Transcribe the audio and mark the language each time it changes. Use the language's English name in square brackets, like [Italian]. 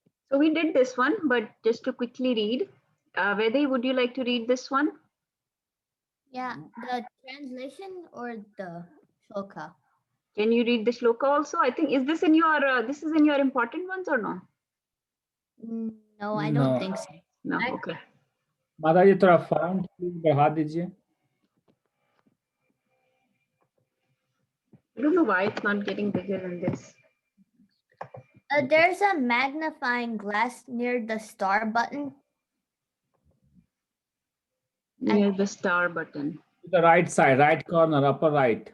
[English] So we did this one, but just to quickly read, Vedi, would you like to read this one? Yeah, the translation or the shloka? Can you read the shloka also? I think, is this in your, this is in your important ones or no? No, I don't think so. No, okay. [Hindi] माता जी थोड़ा font बढ़ा दीजिए. [English] I don't know why it's not getting bigger than this. There's a magnifying glass near the star button. Near the star button. The right side, right corner, upper right.